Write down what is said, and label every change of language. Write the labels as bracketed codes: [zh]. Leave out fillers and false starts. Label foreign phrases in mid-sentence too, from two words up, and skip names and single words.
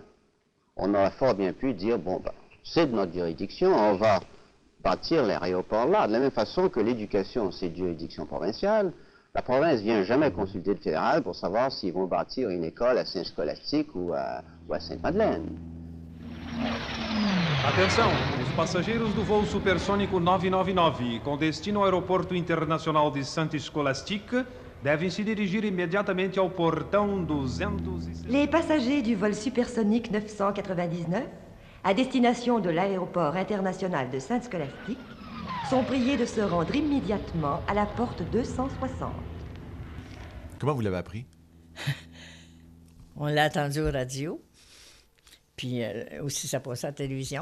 [fr] On aurait fort bien pu dire, bon, ben, c'est de notre juridiction, on va bâtir l'aéroport là, de la même façon que l'éducation, c'est de juridiction provinciale. La province vient jamais consulter le fédéral pour savoir s'ils vont bâtir une école à Saint-Scolastique ou à Sainte-Madeleine. [pt] Atenção, os passageiros do voo supersônico 999 com destino ao Aeroporto Internacional de Saint-Scolastique devem se dirigir imediatamente ao portão 206. [fr] Les passagers du vol supersonique 999 à destination de l'Aéroport international de Saint-Scolastique sont priés de se rendre immédiatement à la porte 260. Comment vous l'avez appris? On l'a entendu aux radios, puis aussi ça passait à la télévision.